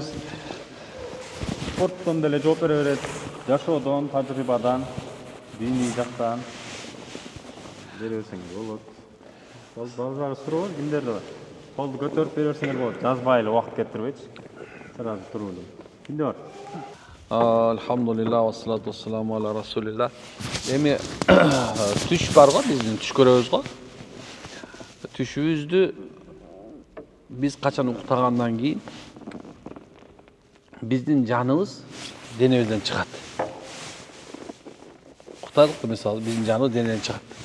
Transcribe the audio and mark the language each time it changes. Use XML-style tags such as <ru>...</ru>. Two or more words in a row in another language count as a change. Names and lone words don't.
<ky>Спорттон деле жооп бере берет. Жашоодон, тажрыйбадан, диний жактан бере берсеңиз болот. Балдар суроолор кимдерде бар? Колду көтөрүп бере берсеңер болот. Жазбай эле убакыт кетирбейчи. Сразу туруп. Кимде бар?</ky> <ar>الحمد لله والصلاة والسلام على رسول الله.</ar> <ky>Эми түш бар го, биздин түш көрөбүз го. Түшүбүздү биз качан уктагандан кийин биздин жаныбыз денебизден чыгат. Уктадык, мисалы, биздин жаныбыз денеден чыгат.</ky>